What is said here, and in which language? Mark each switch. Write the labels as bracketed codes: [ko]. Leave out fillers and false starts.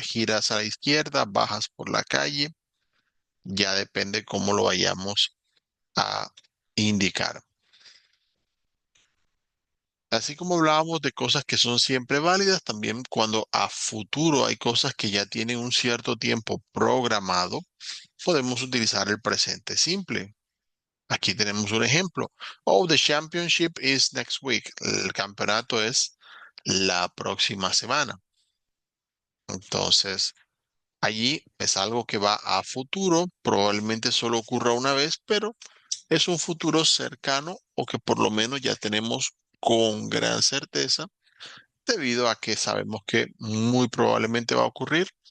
[es] Giras a la izquierda, bajas por la calle. Ya depende cómo lo vayamos a indicar. Así como hablábamos de cosas que son siempre válidas, también cuando a futuro hay cosas que ya tienen un cierto tiempo programado, podemos utilizar el presente simple. Aquí tenemos un ejemplo. [en] Oh, the championship is next week. [es] El campeonato es la próxima semana. Entonces, allí es algo que va a futuro, probablemente solo ocurra una vez, pero es un futuro cercano o que por lo menos ya tenemos con gran certeza debido a que sabemos que muy probablemente va a ocurrir.